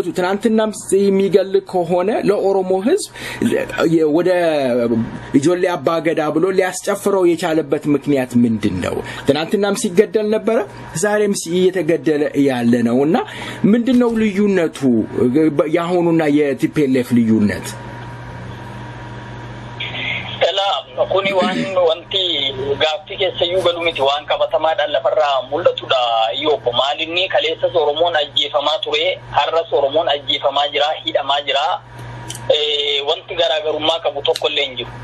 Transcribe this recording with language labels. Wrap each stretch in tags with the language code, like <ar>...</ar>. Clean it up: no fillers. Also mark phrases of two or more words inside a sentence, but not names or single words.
<am>ትናንትናም የሚገል ከሆነ ለኦሮሞ ህዝብ ወደ ጆሌ አባገዳ ብሎ ሊያስጨፍረው የቻለበት ምክንያት ምንድነው? ትናንትናም ሲገደል ነበር፣ ዛሬም እየተገደለ ያለ ነውና ምንድነው ልዩነቱ? ያሁኑና የቲፒኤልኤፍ ልዩነት</am> <om>kuni wanti gaaffii keessayyuu galu miti, waan qabatamaadhaan lafarraa mul'atudha. Yoo maalinni kaleessas Oromoon ajjeefamaa ture, har'as Oromoon ajjeefamaa jira, hidhamaa jira. Wanti garaagarummaa qabu tokkollee hin jiru.</om>